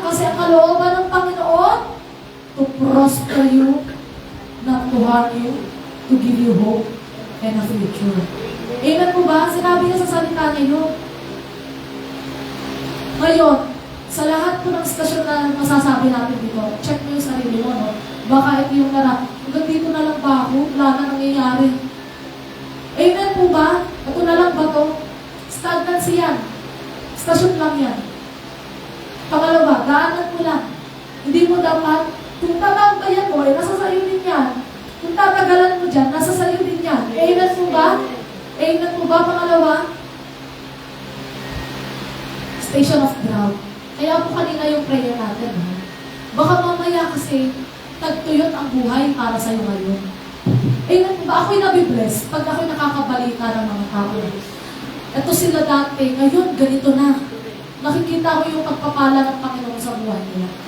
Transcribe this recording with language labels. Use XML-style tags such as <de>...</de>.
<tl>Kasi ang kalooban ng Panginoon,</tl> <en>to prosper you, not to harm you, to give you hope and a future.</en> <tl>Amen po ba? Sinabi niya sa salita niya yun. Ngayon, sa lahat po ng stasyon na masasabi natin dito, check mo yung sarili mo, no? Baka ito yung hanggang dito na lang ba ako? Wala na nangyayari. Amen po ba? Ito na lang ba to? Stagnancy yan. Stasyon lang yan. Pangalawa, daanan mo lang. Hindi mo dapat, kung tatambayan mo, nasa sayo din yan. Kung tatagalan mo dyan, nasa sayo din yan. Amen po ba? Amen po ba? Pangalawa,</tl> <en>station of drought.</en> <tl>Kaya po kanina yung prayer natin. Baka mamaya kasi tagtuyot ang buhay para sa'yo ngayon. Amen po ba? Ako'y nabibless pag ako'y nakakabalita ng mga tao. Ito sila dati, ngayon ganito na. Nakikita ko yung pagpapala ng Panginoon sa buhay nila.</tl>